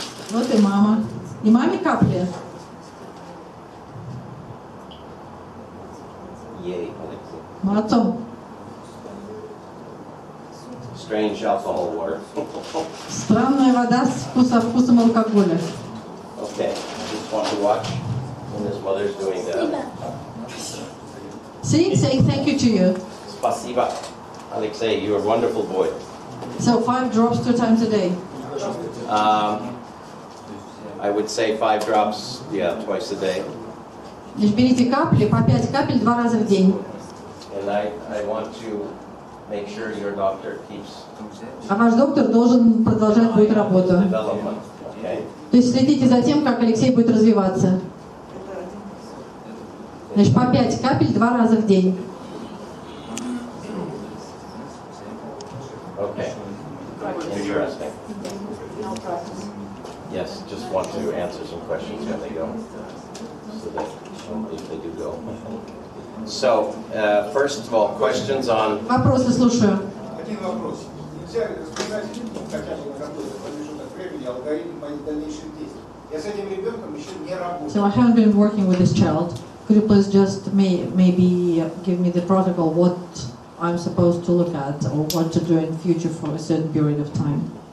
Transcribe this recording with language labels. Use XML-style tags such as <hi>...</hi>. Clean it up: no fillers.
<ru>Вот и мама. И маме капли.</ru> <en>Yay,</en> <ru>Молодцом.</ru> <en>strange alcohol water.</en> <ru>Странная вода со вкусом алкоголя.</ru> <en>Okay, just want to watch when his mother's doing that. See, saying thank you to you.</en> <ru>Spasiba.</ru> <en>Alexei, you're a wonderful boy. So 5 drops 2 times a day. I would say 5 drops, yeah, twice a day.</en> <ru>Значит, берите капли, по 5 капель 2 раза в день.</ru> <en>And I want to make sure your doctor keeps</en> <ru>А ваш доктор должен продолжать будет работу.</ru> <en>development, okay?</en> <ru>То есть следите за тем, как Алексей будет развиваться. Значит, по 5 капель 2 раза в день.</ru> <en>Okay. Interesting. Yes, just want to answer some questions when they go, so that if they do go. So, first of all, questions on.</en> <ru>Вопросы слушаю. Один вопрос. Нельзя рассказать хотя бы на какой-то промежуток времени алгоритм моих дальнейших действий. Я с этим ребенком еще не работаю.</ru> <en>So I haven't been working with this child. Could you please just maybe give me the protocol, what I'm supposed to look at or what to do in future for a certain period of time?</en>